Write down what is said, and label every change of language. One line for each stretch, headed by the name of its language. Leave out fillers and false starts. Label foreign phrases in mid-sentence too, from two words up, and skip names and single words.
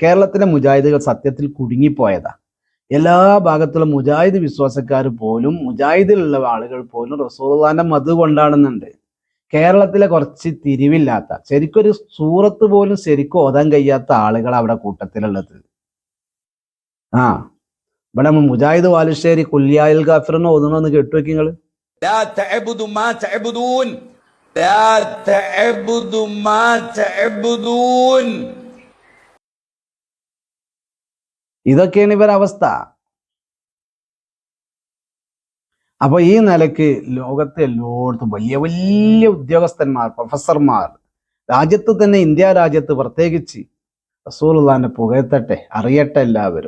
Malayalam: കേരളത്തിലെ മുജാഹിദുകൾ സത്യത്തിൽ കുടുങ്ങിപ്പോയതാ. എല്ലാ ഭാഗത്തുള്ള മുജാഹിദ് വിശ്വാസക്കാർ പോലും, മുജാഹിദിലുള്ള ആളുകൾ പോലും റസൂലുള്ളാഹിന്റെ മദ്ഹ് കൊണ്ടാടുന്നുണ്ട്. കേരളത്തിലെ കുറച്ച് തിരിവില്ലാത്ത, ശരിക്കൊരു സൂറത്ത് പോലും ശരിക്കും ഓതാൻ കഴിയാത്ത ആളുകൾ അവിടെ കൂട്ടത്തിലുള്ളത്. ഇവിടെ മുജാഹിദ് വാലുശ്ശേരി കുല്യായിൽ ഗാഫിറിന് ഓതുന്നൊന്ന് കേട്ടു വെക്ക് നിങ്ങള്.
Arabic: لا تعبدوا ما تعبدون لا تعبدوا ما تعبدون.
Malayalam: ഇതൊക്കെയാണ് ഇവരുടെ അവസ്ഥ. അപ്പൊ ഈ നിലക്ക് ലോകത്തെ എല്ലായിടത്തും വലിയ വലിയ ഉദ്യോഗസ്ഥന്മാർ, പ്രൊഫസർമാർ, രാജ്യത്ത് തന്നെ ഇന്ത്യ രാജ്യത്ത് പ്രത്യേകിച്ച് റസൂലുള്ളാഹിനെ പുകഴ്ത്തട്ടെ, അറിയട്ടെ എല്ലാവരും.